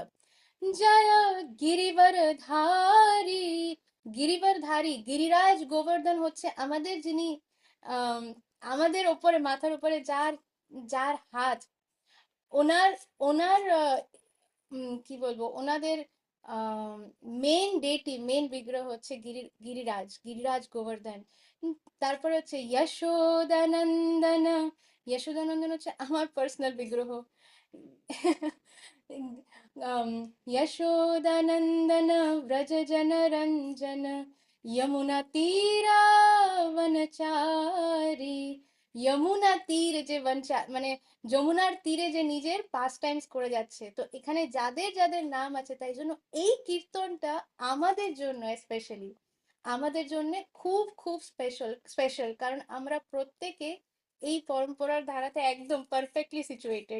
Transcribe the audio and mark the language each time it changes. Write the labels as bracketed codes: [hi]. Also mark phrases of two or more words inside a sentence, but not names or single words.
[bn] জয় গিরিবর ধারী, গিরিবর ধারী গিরিরাজ গোবর্ধন হচ্ছে আমাদের যিনি, আম, আমাদের ওপরে, মাথার উপরে যার যার হাত, ওনার ওনার কি বলবো, ওনাদের মেন বিগ্রহ হচ্ছে গিরিরাজ গোবর্ধন। তারপরে হচ্ছে যশোদানন্দন, যশোদানন্দন হচ্ছে আমার পার্সোনাল বিগ্রহ। [sa] यशोदानन्दन व्रज जन रञ्जन यमुना तीरा वनचारी। [bn] যমুনা তীরে যে মানে যমুনার তীরে যে নিজের [en] pastimes [bn] করে যাচ্ছে, তো এখানে যাদের যাদের নাম আছে, তাই জন্য এই কীর্তনটা আমাদের জন্য স্পেশালি, আমাদের জন্য খুব খুব [en] special special, [bn] কারণ আমরা প্রত্যেকে এই পরম্পরার ধারাতে একদম [en] perfectly situated.